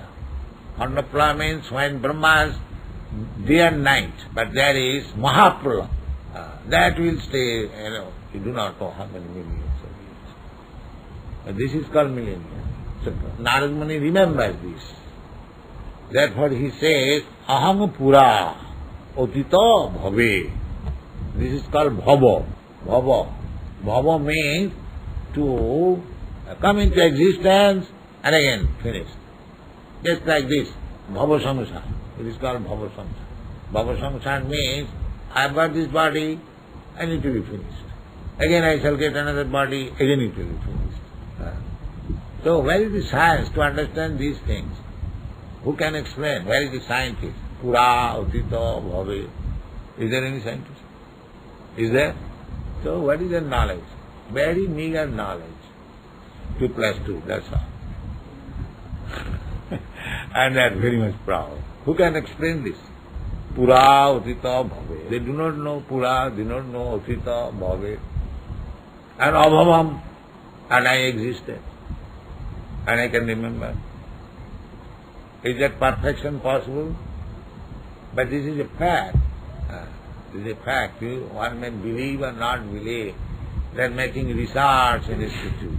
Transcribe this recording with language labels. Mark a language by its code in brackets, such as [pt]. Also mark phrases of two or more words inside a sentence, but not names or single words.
[sa] Khanda Pralaya [en] means when Brahma's day and night, but there is Mahapralaya. That will stay, you do not know how many millions of years. But this is called millennium. So Narad Muni remembers this. Therefore he says, [sa] Aham pura otita bhave. [en] This is called bhava. Bhava. Bhava means to come into existence and again finish. Just like this, [sa] bhava samsara. [en] It is called [sa] bhava samsara. Bhava samsara [en] means, I have got this body, I need to be finished. Again I shall get another body, again it will be finished. So where is the science to understand these things? Who can explain? Where is the scientist? Pura, [sa] utita, bhave. [en] Is there any scientist? Is there? So what is the knowledge? Very meager knowledge. 2 plus 2, that's all. And they are very much proud. Who can explain this? Pura, [sa] utita, bhave. [en] They do not know Pura, they do not know [sa] utita, bhave. [en] And abhavam, and I existed. And I can remember. Is that perfection possible? But this is a fact. This is a fact. One may believe or not believe. They are making research in institutes.